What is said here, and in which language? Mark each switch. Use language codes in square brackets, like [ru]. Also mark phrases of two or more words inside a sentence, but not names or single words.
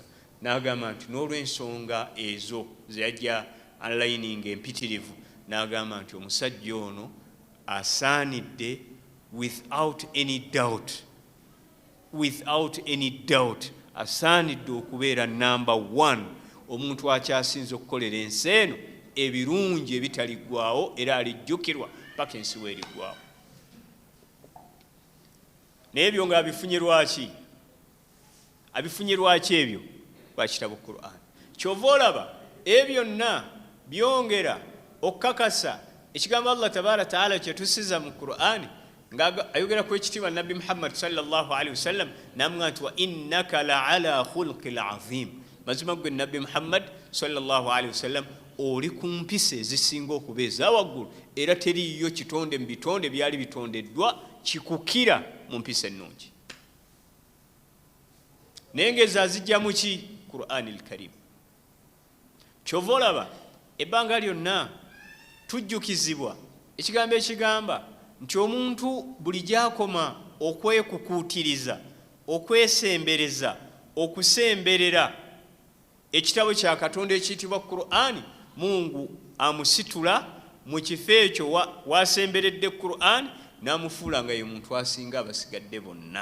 [lg] N'agamba nti n'olw'ensonga ezo ze yajja aligning empitirivu, n'agamba nti omusajja ono asaanidde [en] without any doubt [lg] asaanidde okubeera number 1 omuntu akyasinze okukolera ensi eno ebirungi ebitaliggwaawo era alijjukirwa paka ensi weeriggwaawo. N'ebyo ng'abifunye lwaki? Abifunye lwaki ebyo? Lwakitabo Qur'an. Kyova olaba ebyo byonna byongera okukakasa ekigambo [ar] الله تبارك تعالى [lg] kye tusiza mu Qur'an nga ayogera ku ekitiibwa nabbi Muhammad [ar] صلى الله عليه وسلم [lg] namugamba nti [ar] وإنك لعلى خلق عظيم. [lg] Mazima gwe nabbi Muhammad [ar] صلى الله عليه وسلم [lg] oli ku mpisa ezisinga okuba eza waggulu era teriiyo kitonde mu bitonde byali bitondeddwa kikukira mu mpisa ennungi. Naye ng'ezo azijja mu ki? Qur'anil Karim. Kyova olaba ebbanga lyonna tujjukizibwa ekigambo ekigamba nti omuntu buli gy'akoma okwekukuutiriza, okwesembereza, okusemberera ekitabo kya Katonda ekiyitibwa Qur'ani, Mungu amusitula mu kifo ekyo wasemberedde Qur'ani n'amufuula nga ye muntu asinga abasigadde bonna.